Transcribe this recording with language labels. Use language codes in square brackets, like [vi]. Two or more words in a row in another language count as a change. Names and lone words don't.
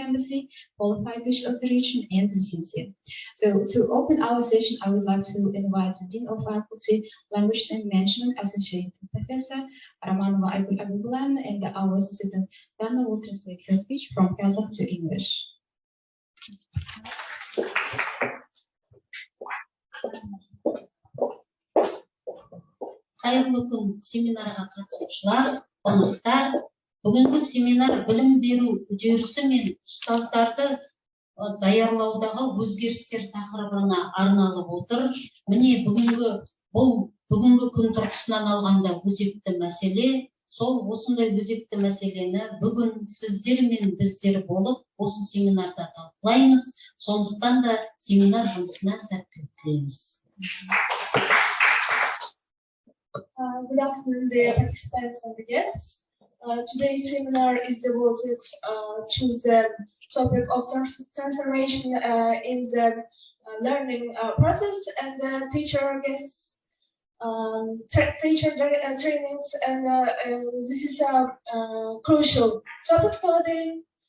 [en] Embassy, qualified teachers of the region, and the city. So to open our session, I would like to invite the Dean of Faculty, Languages and Management, Associate Professor Romanova Aygul Abublan, and our student Dana will translate her speech from Kazakh to English. [kk] Қайырлы күн семинарға қатысушылар, қонақтар. Бүгінгі семинар білім беру үдерісі мен ұстаздарды даярлаудағы өзгерістер тақырыбына арналып отыр. Міне бүгінгі күн тұрғысынан алғанда өзекті мәселе, сол осындай өзекті мәселені бүгін сіздер мен біздер болып осы семинарда талқылаймыз. Сондықтан да семинар жұмысына сәттілік тілейміз. [en] Good afternoon, dear participants and the guests. Today's seminar is devoted to the topic of transformation in the learning process and teacher guests, teacher trainings, and this is a crucial topic today.